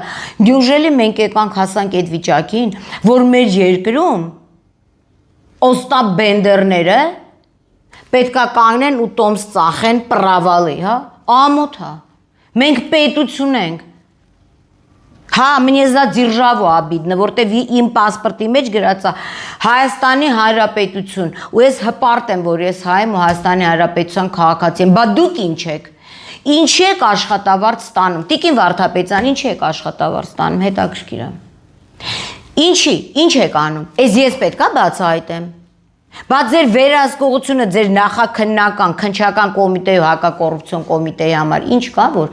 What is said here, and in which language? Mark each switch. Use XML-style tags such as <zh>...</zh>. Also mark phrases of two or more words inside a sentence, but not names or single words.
<hy>Դյուժելի մենք եկանք հասանք այդ վիճակին, որ մեր երկրում Օստապ Բենդերները պետքա կանգնեն ու տոմս ծախեն պրավալի, հա, ամոթ հա, մենք պետություն ենք, հա,</hy> <ru>мне за державу обидно,</ru> <hy>որտեվ իմ պասպորտի մեջ գրած է Հայաստանի Հանրապետություն, ու ես հպարտ եմ, որ ես հայ եմ ու Հայաստանի Հանրապետության քաղաքացի եմ, բա դուք ինչ եք, ինչ եք աշխատավարձ ստանում, Տիկին Վարդապետյան, ինչ եք աշխատավարձ ստանում, հետաքրքիր է, ինչ եք անում, ես պետք է բացահայտեմ, Բայց ձեր վերահսկողությունը ձեր նախաքննական, քննչական կոմիտեի ու հակակոռուպցիոն կոմիտեի համար ինչ կա, որ</hy>